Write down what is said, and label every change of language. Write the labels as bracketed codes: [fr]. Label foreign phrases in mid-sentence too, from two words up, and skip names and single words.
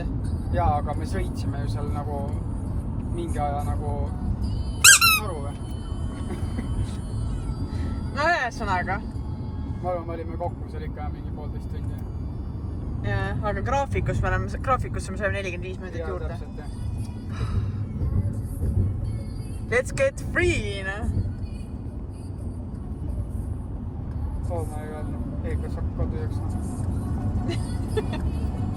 [et] Jaa, aga me sõitsime ju seal nagu mingi aja nagu... Mis aru või? No ühesõnaga. Ma arvan, me olime kokku seal ikka mingi 1,5 tundi. Jaa, aga graafikusse me saime 45 minutit juurde. Jaa, täpselt jah. [en] Let's get free, noh. Oh my god, [et] Heikos hakkab kodu jooksma.